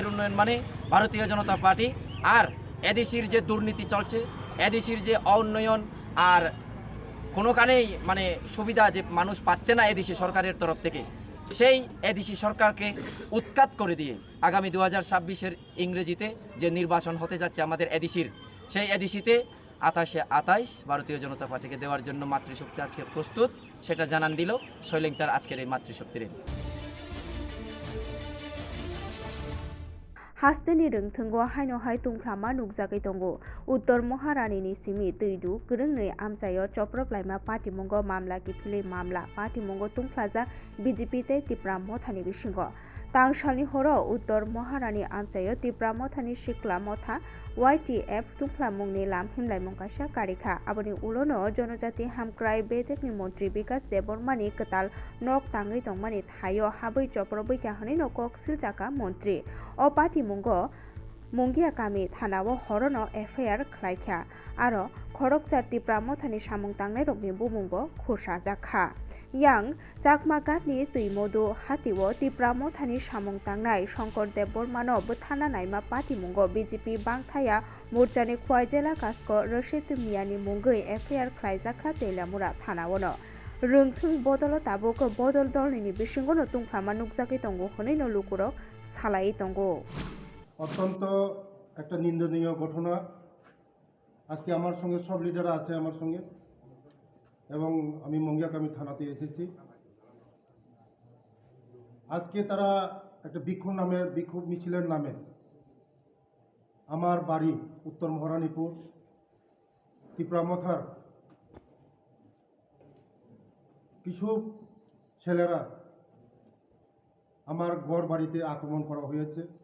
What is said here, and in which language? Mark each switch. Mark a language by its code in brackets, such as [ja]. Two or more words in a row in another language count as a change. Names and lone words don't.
[bn] উন্নয়ন মানে ভারতীয় জনতা পার্টি আর এদেশের যে দুর্নীতি চলছে এদেশের যে অউন্নয়ন আর কোনোখানেই মানে সুবিধা যে মানুষ পাচ্ছে না এদেশি সরকারের তরফ থেকে সেই এদেশি সরকারকে উৎখাত করে দিয়ে আগামী 2026-এর ইংরেজিতে যে নির্বাচন হতে যাচ্ছে আমাদের এদেশির সেই এদেশিতে 28 ভারতীয় জনতা পার্টিকে দেওয়ার জন্য মাতৃশক্তি আজকে প্রস্তুত সেটা জানান দিল শৈলেংটার আজকের এই মাতৃশক্তির [trp] Hasteni rungthungo haino hai tungklama nukjagai tongo Uttor Maharani ni simi teidu gwrwngnui amchayo choproplaima patimungo mamla kifili mamla patimungo tungklaja BJP tei Tipra Mothani bisingo Tangsalni horo Uttor Maharani amchayo Tipra Mothani sikla motha YTF tungklamungni lam himlaimung kaisa karikha aboni ulono jonojati hamkrai betekni montri Bikas Debormani ketal nok tangui tongmani thayo habui choproboika honi no kok siljaka montri o pati mungo Mungia kami thanao horono FIR khlaikha aro খরকচার তিপ্রা মথানি সামং তাংনাই রকনি বুমুংbo খুরসা জাখা yang jakmagatni tuimodu hatiwo tipra mothani samung tangnai Shonkordev Bormano bthana naima patimungo BJP bangthaya morjani khwai jela kasko Rashid Miani mungoi FIR khlaijaka teilamura thanawono rungthung bodolo tabuk bodol dolni bisingono tungphama nukjagui tongo honeino lukurok salai tongo [bn] অত্যন্ত একটা নিন্দনীয় ঘটনা। আজকে আমার সঙ্গে সব লিডাররা আছে আমার সঙ্গে, এবং আমি মঙ্গিয়াকামি থানাতে এসেছি। আজকে তারা একটা বিক্ষোভ মিছিলের নামে আমার বাড়ি উত্তর মহারানীপুর তিপ্রামথার কিছু ছেলেরা আমার ঘর বাড়িতে আক্রমণ করা হয়েছে।